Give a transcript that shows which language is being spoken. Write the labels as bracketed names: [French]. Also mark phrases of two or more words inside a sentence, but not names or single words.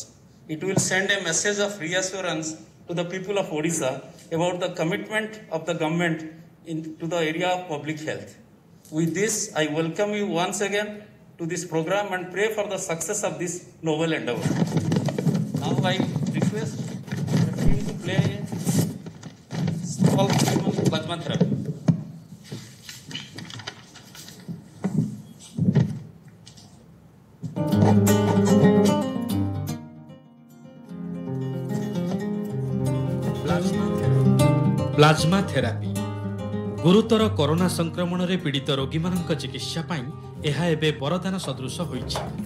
[English] It will send a message of reassurance to the people of Odisha about the commitment of the government to the area of public health. With this, I welcome you once again to this program and pray for the success of this noble endeavor. Now I request the team to play a small game of plasma therapy. plasma therapy [Odia] ଗୁରୁତର କରୋନା ସଂକ୍ରମଣ ରେ ପୀଡ଼ିତ ରୋଗୀ ମାନଙ୍କ ଚିକିତ୍ସା ପାଇଁ ଏହା ଏବେ ବରଦାନ ସଦୃଶ ହୋଇଛି।